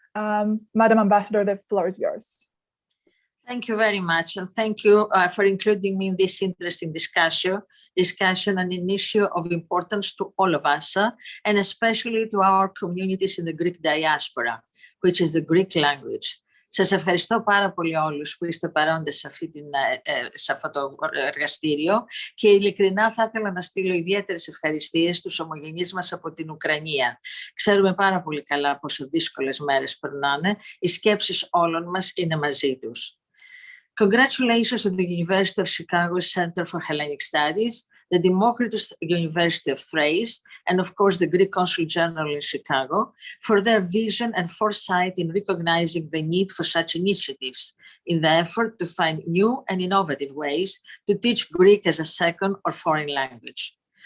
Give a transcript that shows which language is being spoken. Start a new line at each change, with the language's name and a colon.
English: Madam Ambassador, the floor is yours. Thank you very much, and thank you for including me in this interesting discussion on an issue of importance to all of us, and especially to our communities in the Greek diaspora, which is the Greek language.
Greek: Σας ευχαριστώ πάρα πολύ όλους που είστε παρόντες σε αυτό το εργαστήριο και ειλικρινά θα ήθελα να στείλω ιδιαίτερες ευχαριστίες στους ομογενείς μας από την Ουκρανία. Ξέρουμε πάρα πολύ καλά πόσο δύσκολες μέρες περνάνε, οι σκέψεις όλων μας είναι μαζί τους.
English: Congratulations to the University of Chicago Center for Hellenic Studies, the Democritius University of Thrace, and of course the Greek Consul General in Chicago for their vision and foresight in recognizing the need for such initiatives in the effort to find new and innovative ways to teach Greek as a second or foreign language.